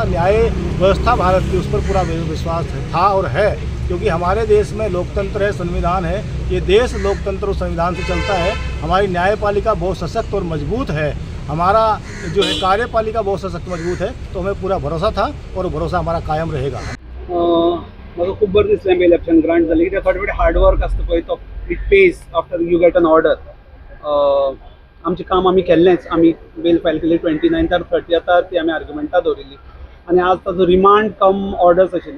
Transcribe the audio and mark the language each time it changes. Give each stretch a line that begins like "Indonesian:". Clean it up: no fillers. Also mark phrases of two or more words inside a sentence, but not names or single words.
Hindi: न्याय व्यवस्था भारत की, उस पर पूरा विश्वास था और है, क्योंकि हमारे देश में लोकतंत्र है, संविधान है, ये देश लोकतंत्र और संविधान से चलता है। हमारी न्यायपालिका बहुत सशक्त और मजबूत है, हमारा जो है कार्यपालिका बहुत सशक्त मजबूत है, तो हमें पूरा भरोसा था और भरोसा हमारा कायम रहेगा।
Konkani: म्हाका खूब बरें दिसलें
English: bail option grant
Konkani: जालें, कित्याक फाटी फाटी
English: hard work
Konkani: आसता पळय तो
English: it pays after you get an order.
Konkani: आमचें काम आमी केल्लेंच, आमी बेल फायल केली 29 30 ती आमी आर्ग्युमेंटां दवरिल्ली आनी आज ताजो
English: remand cum orders
Konkani: आशिल्ले।